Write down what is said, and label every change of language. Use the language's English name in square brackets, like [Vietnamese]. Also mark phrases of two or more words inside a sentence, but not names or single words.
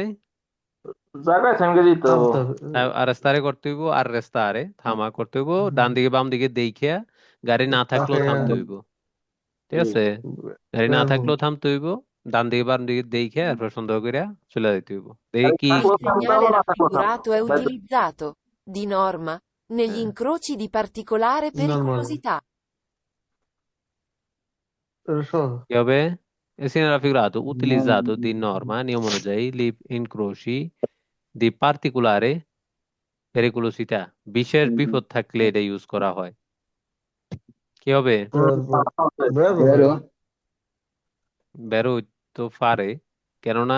[Bangla] জায়গায় সঙ্গে দিতে হবে থামতে হবে। আর রাস্তারে করতে হইব, আর রাস্তারে থামা করতে হইব, ডান দিকে বাম দিকে দেখিয়া। গাড়ি না থাকলেও তাকে থামতে হইব, ঠিক জি আছে? গাড়ি না বের হবো। থাকলেও থামতে হইব, ডান দিকে বাম দিকে দেখে এরপর সুন্দর করে চলে যেতে হইব। দেখি কি। [Italian] Il [Bangla] থাকলেও থামতে [Italian] segnale [Bangla] হবে, না থাকলেও থামতে [Italian] raffigurato è [Bangla] হবে [Italian] utilizzato, di norma, negli incroci di particolare [Bangla] নর্মাল [Italian] pericolosità. [Bangla] কি হবে? [Italian] Il segnale raffigurato utilizzato di norma, [Bangla] নিয়ম অনুযায়ী, [Italian] negli incroci di particolare pericolosità, [Bangla] বিশেষ বিপদ থাকলে এটা ইউজ করা হয়। কি হবে? বের বেরো বেরো তো পারে, কেননা